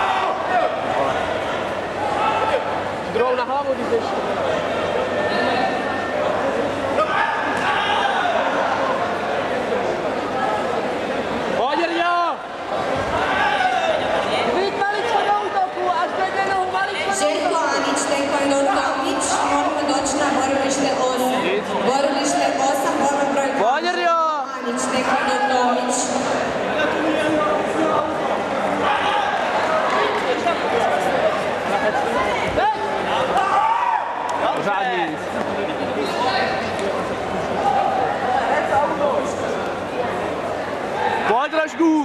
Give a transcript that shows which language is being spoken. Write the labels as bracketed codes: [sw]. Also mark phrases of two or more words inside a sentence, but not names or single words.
[cs] Druhou na hlavu, když jdeš. Pojď, Jirďo! Víc maličko do útoku, až dojde nohu maličko do Željko útoku. [hr] Anić, Taekwondo Tomic, moramo doći na borilište 8. Borilište 8, borba broj 2. [cs] Pojď, Jirďo! Anić, Taekwondo Tomic. Pořádný. Pojď trošku.